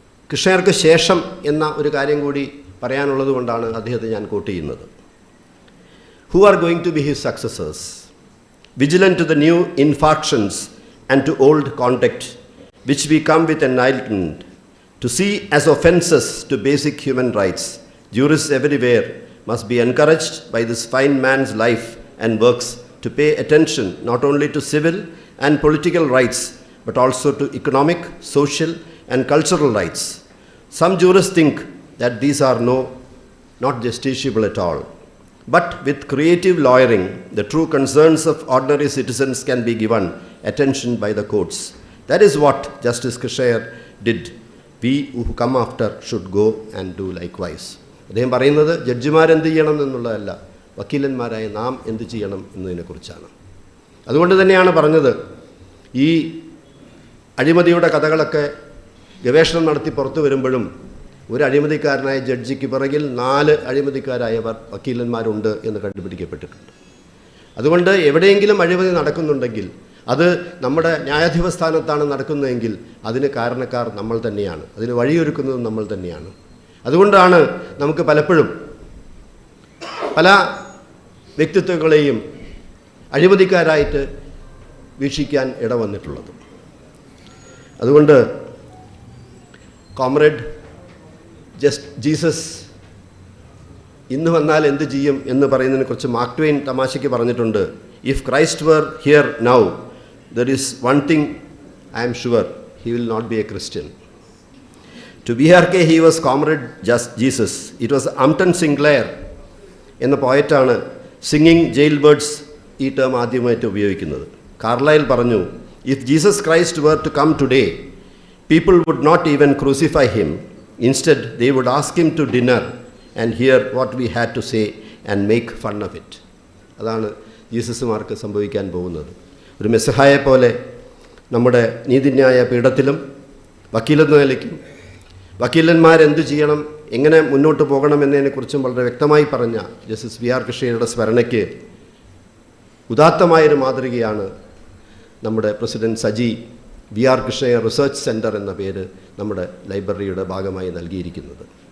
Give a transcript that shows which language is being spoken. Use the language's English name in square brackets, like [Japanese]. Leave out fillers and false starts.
[Malayalam] കൃഷ്ണ അയ്യർക്ക് ശേഷം എന്ന ഒരു കാര്യം കൂടി പറയാനുള്ളത് കൊണ്ടാണ് അദ്ദേഹത്തെ ഞാൻ കോട്ട് ചെയ്യുന്നത്. [English] Who are going to be his successors, vigilant to the new infractions and to old conduct which we come with enlightenment to see as offences to basic human rights. Jurists everywhere must be encouraged by this fine man's life and works to pay attention not only to civil and political rights but also to economic, social and cultural rights. Some jurists think that these are not justiciable at all. But with creative lawyering, the true concerns of ordinary citizens can be given attention by the courts. That is what Justice Krishna Iyer did. We who come after should go and do likewise. [Malayalam] അദ്ദേഹം പറയുന്നത് ജഡ്ജിമാരെന്ത് ചെയ്യണം എന്നുള്ളതല്ല, വക്കീലന്മാരായ നാം എന്ത് ചെയ്യണം എന്നതിനെക്കുറിച്ചാണ്. അതുകൊണ്ട് തന്നെയാണ് പറഞ്ഞത്, ഈ അഴിമതിയുടെ കഥകളൊക്കെ ഗവേഷണം നടത്തി പുറത്തു വരുമ്പോഴും ഒരു അഴിമതിക്കാരനായ ജഡ്ജിക്ക് പിറകിൽ 4 അഴിമതിക്കാരായവർ വക്കീലന്മാരുണ്ട് എന്ന് കണ്ടുപിടിക്കപ്പെട്ടിട്ടുണ്ട്. അതുകൊണ്ട് എവിടെയെങ്കിലും അഴിമതി നടക്കുന്നുണ്ടെങ്കിൽ അത് നമ്മുടെ ന്യായാധിപ സ്ഥാനത്താണ് നടക്കുന്നതെങ്കിൽ അതിന് കാരണക്കാർ നമ്മൾ തന്നെയാണ്, അതിന് വഴിയൊരുക്കുന്നത് നമ്മൾ തന്നെയാണ്. അതുകൊണ്ടാണ് നമുക്ക് പലപ്പോഴും പല വ്യക്തിത്വങ്ങളെയും അഴിമതിക്കാരായിട്ട് വീക്ഷിക്കാൻ ഇടവന്നിട്ടുള്ളത്. അതുകൊണ്ട് കോമ്രേഡ് ജീസസ് ഇന്ന് വന്നാൽ എന്ത് ചെയ്യും എന്ന് പറയുന്നതിനെക്കുറിച്ച് മാർക്ക് ട്വെയിൻ തമാശയ്ക്ക് പറഞ്ഞിട്ടുണ്ട്. [English] If Christ were here now there is one thing I am sure, he will not be a Christian. To BRK he was comrade just Jesus. It was Upton Sinclair [Malayalam] എന്ന പോയറ്റാണ് singing jail birds ഈ term ആദ്യമായിട്ട് ഉപയോഗിക്കുന്നത്. Carlyle പറഞ്ഞു, [English] If Jesus Christ were to come today, people would not even crucify him. Instead, they would ask him to dinner and hear what we had to say and make fun of it. [Malayalam] അതാണ് ജീസസുമാർക്ക് സംഭവിക്കാൻ പോകുന്നത്. ഒരു മെസ്സഹായെ പോലെ നമ്മുടെ നീതിന്യായ പീഠത്തിലും വക്കീലെന്ന നിലയ്ക്കും വക്കീലന്മാരെന്ത് ചെയ്യണം, എങ്ങനെ മുന്നോട്ട് പോകണമെന്നതിനെക്കുറിച്ചും വളരെ വ്യക്തമായി പറഞ്ഞ ജസ്റ്റിസ് IR കൃഷ്ണ അയ്യരുടെ സ്മരണയ്ക്ക് ഉദാത്തമായൊരു മാതൃകയാണ് നമ്മുടെ president Saji IR Krishna Iyer research centre എന്ന പേര് നമ്മുടെ ലൈബ്രറിയുടെ ഭാഗമായി നൽകിയിരിക്കുന്നത്.